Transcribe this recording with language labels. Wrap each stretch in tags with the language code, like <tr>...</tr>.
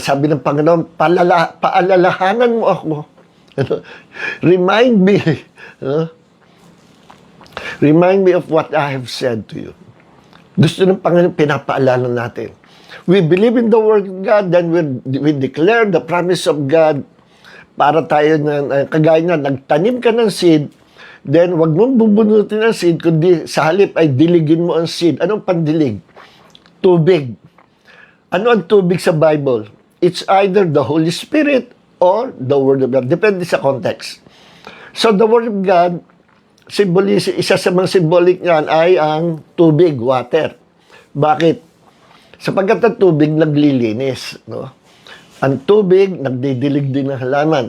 <tl>Sabi ng Panginoon, paalalahanan mo ako.</tl> <en>Remind me. Remind me of what I have said to you.</en> <tl>Gusto ng Panginoon, pinapaalala natin.</tl> <en>We believe in the Word of God, then we declare the promise of God.</en> <tl>Para tayo kagaya na, nagtanim ka ng seed, then wag mong bubunutin ang seed, kundi sa halip ay diligin mo ang seed. Anong pandilig? Tubig. Ano ang tubig sa Bible?</tl> <en>It's either the Holy Spirit or the Word of God.</en> <tl>Depende sa context. So the Word of God, isa sa mga symbolic niyan ay ang tubig, water. Bakit? Sapagkat ang tubig naglilinis, no? Ang tubig, nagdidilig din ng halaman.</tl>